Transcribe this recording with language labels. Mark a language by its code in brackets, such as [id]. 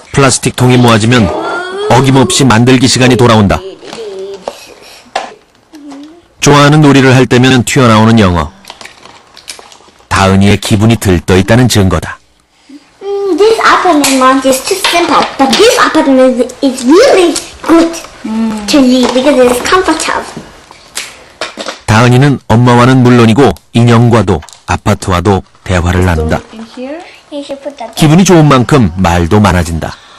[ko] 플라스틱 통이 모아지면 어김없이 만들기 시간이 돌아온다. 좋아하는 놀이를 할 때면 튀어나오는 영어. 다은이의 기분이 들떠있다는 증거다. [en] This apartment launch is too simple, but this apartment is really good to live because it is comfortable. [ko] 다은이는 엄마와는 물론이고 인형과도 아파트와도 대화를 나눈다. [en] In here? You should put that. [ko] 기분이 좋은 만큼 말도 많아진다.